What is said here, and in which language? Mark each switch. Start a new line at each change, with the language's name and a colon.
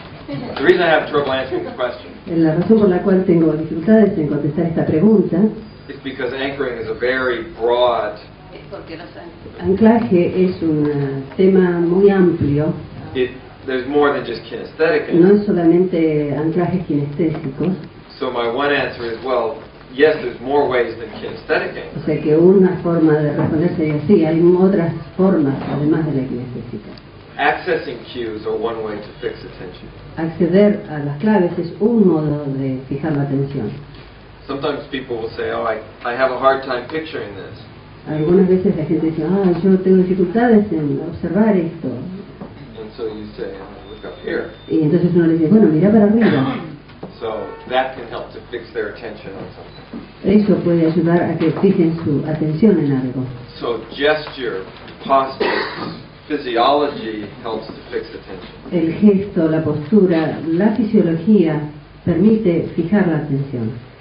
English: The reason I have trouble answering the question
Spanish: La razón por la cual tengo dificultades en contestar esta pregunta
English: is because anchoring is a very broad.
Spanish: Anclaje es un tema muy amplio.
English: There's more than just kinesthetic.
Spanish: No es solamente anclajes kinestésicos.
English: So my one answer is, well, yes, there's more ways than kinesthetic anchoring.
Spanish: O sea que una forma de responder sería sí, hay otras formas además de la kinestésica.
English: Accessing cues are one way to fix attention.
Spanish: Acceder a las claves es un modo de fijar la atención.
English: Sometimes people will say, oh, I have a hard time picturing this.
Spanish: Algunas veces la gente dice, yo tengo dificultades en observar esto.
English: And so you say, oh, look up here.
Spanish: Y entonces uno le dice, bueno, mira para arriba.
English: So that can help to fix their attention on something.
Spanish: Eso puede ayudar a que fijen su atención en algo.
English: So gesture, postures, physiology helps to fix attention.
Spanish: El gesto, la postura, la fisiología permite fijar la atención.